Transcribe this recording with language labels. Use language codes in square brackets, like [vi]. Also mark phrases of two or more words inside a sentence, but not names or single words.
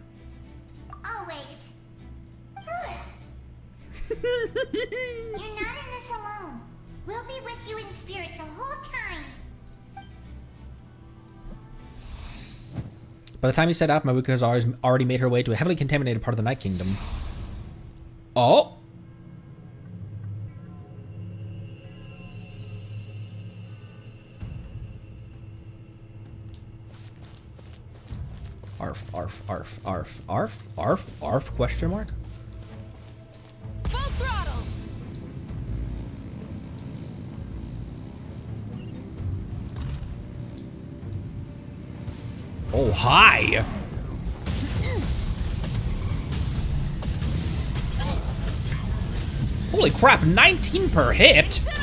[en] Always. You're not in this alone. We'll be with you in spirit the whole time. By the time you set out, Maruka has already made her way to a heavily contaminated part of the Night Kingdom. Oh! Arf, arf, arf, arf, arf, arf, arf, question mark? Full throttle! Oh, hi! Holy crap, 19 per hit!